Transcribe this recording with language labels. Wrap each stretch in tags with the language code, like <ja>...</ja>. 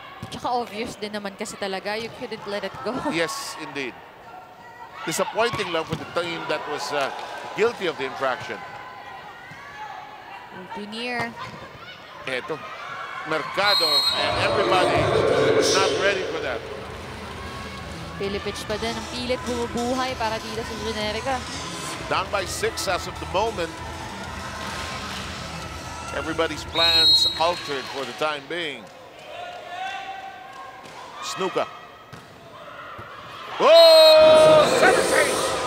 <tl>Tsaka obvious din naman kasi talaga.</tl> <en>You couldn't let it go. Yes, indeed. Disappointing lang for the team that was guilty of the infraction. Too near. Eto, Mercado and everybody not ready for that.</en> <tl>Pilipich pa din. Ang pilit bumubuhay para dito sa Generika.</tl> <en>Down by 6 as of the moment. Everybody's plans altered for the time being. Snuka. Oh! Service ace!</en>